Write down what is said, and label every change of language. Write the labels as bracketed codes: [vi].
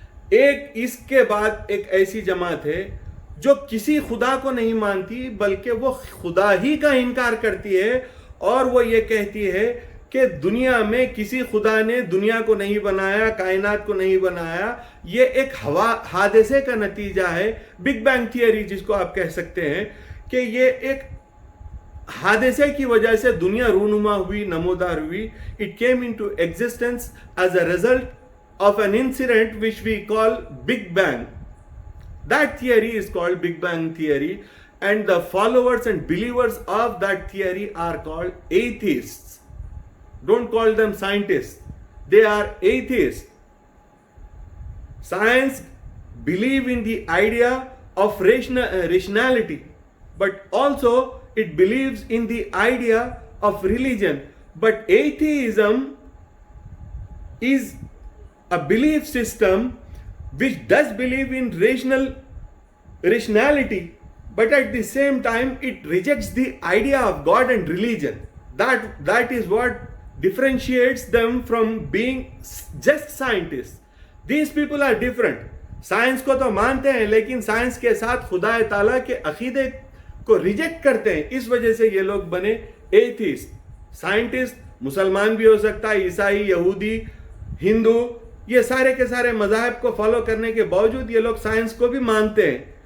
[ur] ایک اس کے بعد ایک ایسی جماعت ہے جو کسی خدا کو نہیں مانتی بلکہ وہ خدا ہی کا انکار کرتی ہے، اور وہ یہ کہتی ہے کہ دنیا میں کسی خدا نے دنیا کو نہیں بنایا، کائنات کو نہیں بنایا، یہ ایک حادثے کا نتیجہ ہے. بگ بینگ تھیوری جس کو آپ کہہ سکتے ہیں کہ یہ ایک حادثے کی وجہ سے دنیا رونما ہوئی، نمودار ہوئی. [en] It came into existence as a result of an incident which we call Big Bang. That theory is called Big Bang theory, and the followers and believers of that theory are called atheists. Don't call them scientists. They are atheists. Science believe in the idea of rationality, but also it believes in the idea of religion. But atheism is a belief system which does believe in rationality, but at the same time it rejects the idea of God and religion. That is what differentiates them from being just scientists. These people are different. [ur] Science کو تو مانتے ہیں لیکن science کے ساتھ خدا تعالیٰ کے عقیدے کو ریجیکٹ کرتے ہیں. اس وجہ سے یہ لوگ بنے ایتھیسٹ. سائنٹسٹ مسلمان بھی ہو سکتا ہے، عیسائی، یہودی، ہندو، یہ سارے کے سارے مذاہب کو فالو کرنے کے باوجود یہ لوگ سائنس کو بھی مانتے ہیں.